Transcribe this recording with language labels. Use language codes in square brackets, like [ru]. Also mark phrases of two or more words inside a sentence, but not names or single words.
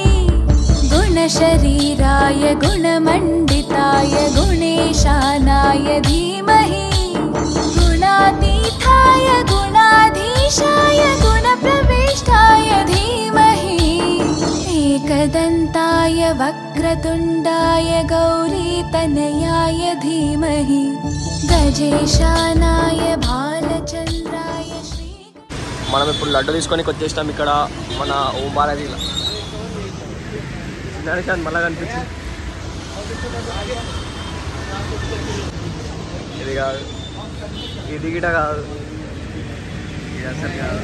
[sa] गुणशरीराय गुणमण्डिताय गुणेशानाय धीमहि गुणातीताय गुणाधीशाय गुणप्रविष्टाय धीमहि एकदन्ताय वक्रतुण्डाय गौरीतनयाय धीमहि गजेशानाय भालचन्द्राय श्री। [te] మనం ఇప్పుడు లడ్డు తీసుకొని వచ్చేస్తాం ఇక్కడ మన ఓం బాలాజీలో. మళ్ళా కనిపించింది. ఇది కాదు, ఇది గిట కాదు, ఇది అసలు కాదు.